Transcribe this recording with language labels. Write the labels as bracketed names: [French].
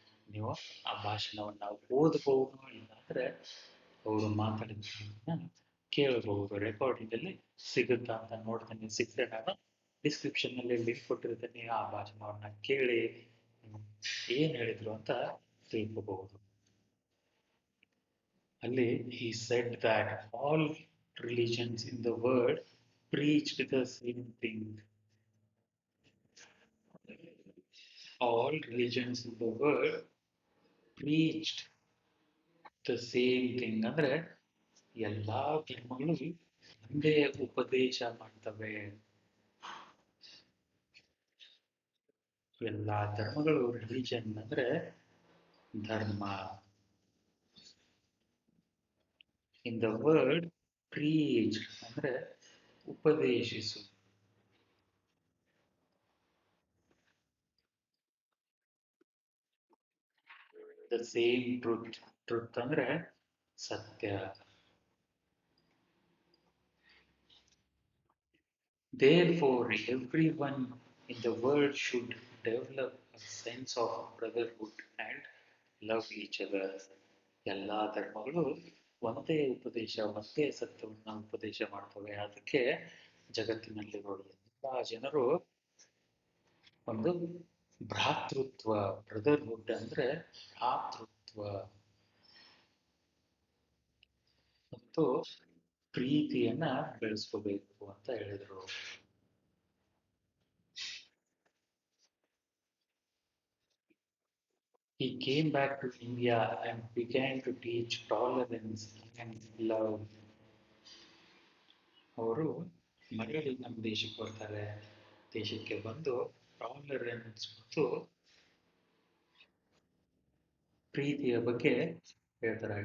[Kannada] ನೀವು ಆ ಭಾಷಣವನ್ನ ಓದಬಹುದು, ಇಲ್ಲಾಂದ್ರೆ ಅವರು ಮಾತಾಡಿದ ಕೇಳಬಹುದು. ರೆಕಾರ್ಡಿಂಗ್ ಅಲ್ಲಿ ಸಿಗುತ್ತಾ ಅಂತ ನೋಡ್ತೀನಿ. ಸಿಕ್ಕರೆ ನಾನು ಡಿಸ್ಕ್ರಿಪ್ಷನ್ ನಲ್ಲಿ ಲಿಂಕ್ ಕೊಟ್ಟಿರ್ತೀನಿ. ಆ ಭಾಷಣವನ್ನ ಕೇಳಿ ಏನ್ ಹೇಳಿದ್ರು ಅಂತ ತಿಳ್ಕೋಬಹುದು. [English] ಅಲ್ಲಿ he said that all religions in the world preached the same thing. All religions in the world preached the same thing. [Kannada] ಅಂದ್ರೆ ಎಲ್ಲಾ ಧರ್ಮಗಳು ಒಂದೇ ಉಪದೇಶ ಮಾಡ್ತವೆ. ಎಲ್ಲಾ ಧರ್ಮಗಳು, ರಿಲಿಜನ್ ಅಂದ್ರೆ ಧರ್ಮ. [English] in the word preach [Kannada] ಅಂದ್ರೆ ಉಪದೇಶಿಸು. [English] The same truth. Truth [Kannada] ಅಂದ್ರೆ ಸತ್ಯ. [English] Therefore, everyone in the world should develop a sense of brotherhood and love each other. [Kannada] ಎಲ್ಲ ಧರ್ಮಗಳು ಒಂದೇ ಉಪದೇಶ, ಒಂದೇ ಸತ್ಯವನ್ನ ಉಪದೇಶ ಮಾಡ್ತವೆ. ಅದಕ್ಕೆ ಜಗತ್ತಿನಲ್ಲಿರೋ ಎಲ್ಲ ಜನರು ಒಂದು ಭ್ರಾತೃತ್ವ, ಬ್ರದರ್ಹುಡ್ ಅಂದ್ರೆ ಭ್ರಾತೃತ್ವ ಮತ್ತು ಪ್ರೀತಿಯನ್ನ ಬೆಳೆಸ್ಕೋಬೇಕು ಅಂತ ಹೇಳಿದ್ರು. [English] He came back to India and began to teach tolerance and love. [Kannada] ಅವರು ಮರಳಿ ನಮ್ಮ ದೇಶಕ್ಕೆ ಬರ್ತಾರೆ. ದೇಶಕ್ಕೆ ಬಂದು ಟಾಲರೆನ್ಸ್ ಮತ್ತು ಪ್ರೀತಿಯ ಬಗ್ಗೆ ಹೇಳ್ತಾರೆ.